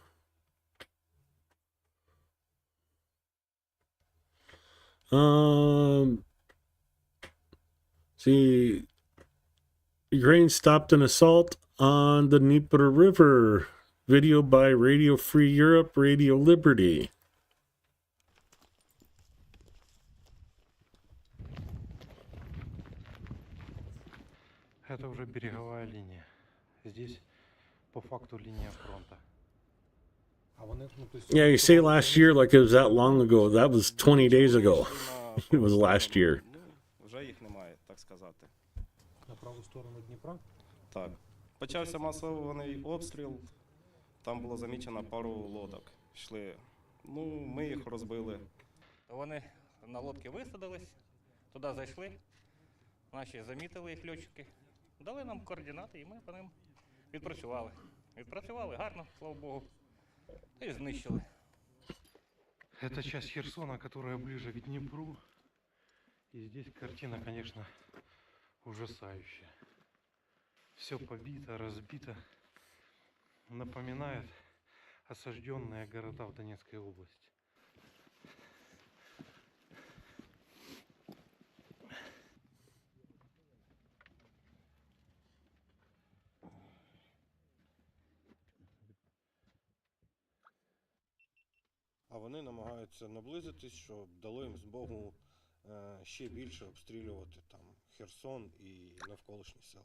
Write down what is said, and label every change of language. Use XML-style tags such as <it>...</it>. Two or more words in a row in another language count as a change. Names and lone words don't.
<en>See, Ukraine stopped an assault on the Dnieper River video by Radio Free Europe, Radio Liberty.</en> <ru>Это уже береговая линия. Здесь по факту линия фронта.</ru> <en>Yeah, you say last year like it was that long ago. That was 20 days ago. It was last year.</en> <uk>Вже їх немає, так сказати. На праву сторону Дніпра? Так. Почався масований обстріл. Там було замічено пару лодок. Йшли. Ну, ми їх розбили. Вони на лодки висадились, туди зайшли. Наші замітили їх льотчики. Дали нам координати і ми по ним відпрацювали. Відпрацювали гарно, слава Богу. И знищили.</uk> <ru>Это часть Херсона, которая ближе к Днепру. И здесь картина, конечно, ужасающая. Все побито, разбито. Напоминает осажденные города в Донецкой области.</ru> <uk>А вони намагаються наблизитись, щоб дало їм змогу ще більше обстрілювати там Херсон і навколишні села.</uk>